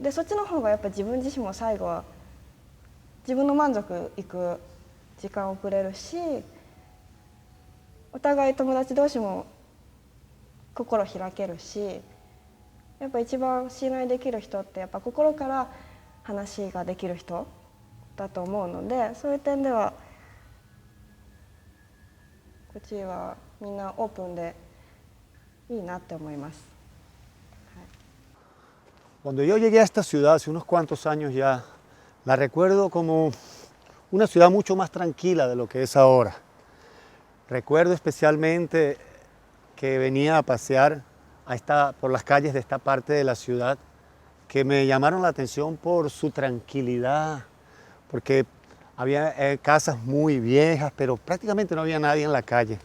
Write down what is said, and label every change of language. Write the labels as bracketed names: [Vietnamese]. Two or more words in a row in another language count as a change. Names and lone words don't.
[Japanese] でそっちの方がやっぱり自分自身も最後は自分の満足いく時間をくれるし、お互い友達同士も心開けるし、やっぱ一番信頼できる人ってやっぱ心から話ができる人だと思うので、そういう点ではこっちはみんなオープンでいいなって思います。 [Spanish] Cuando yo llegué a esta ciudad hace unos cuantos años ya, la recuerdo como una ciudad mucho más tranquila de lo que es ahora. Recuerdo especialmente que venía a pasear por las calles de esta parte de la ciudad, que me llamaron la atención por su tranquilidad, porque había casas muy viejas, pero prácticamente no había nadie en la calle.